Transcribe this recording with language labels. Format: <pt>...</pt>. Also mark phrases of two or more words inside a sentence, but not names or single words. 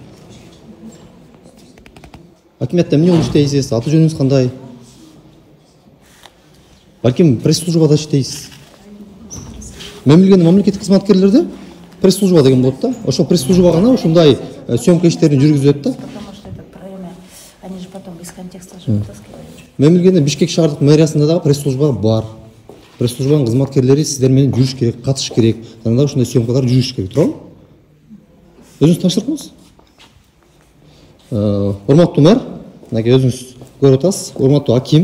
<ky>Акимиятта эмне кылып иштейсиз? Аты жөнүңүз кандай? Балким пресс-службада иштейсиз. Мен билгенден мамлекеттик кызматкерлерде пресс-служба деген болот да. Ошо пресс-служба гана ушундай съемка иштерин жүргүзөт да.</ky> <ru>Потому что это время, они же потом без контекста же вытаскивают.</ru> <ky>Мен билгенден Бишкек шаардык мэриясында дагы пресс-служба бар. Пресс-службанын кызматкерлери сиздер менен жүрүш керек, катышыш керек. Жана да ушундай съемкалар жүрүш керек, туурабы? Өзүңүз тааныштырып коңуз. Урматтуу мэр, мынакей өзүңүз көрүп атасыз, урматтуу аким.</ky>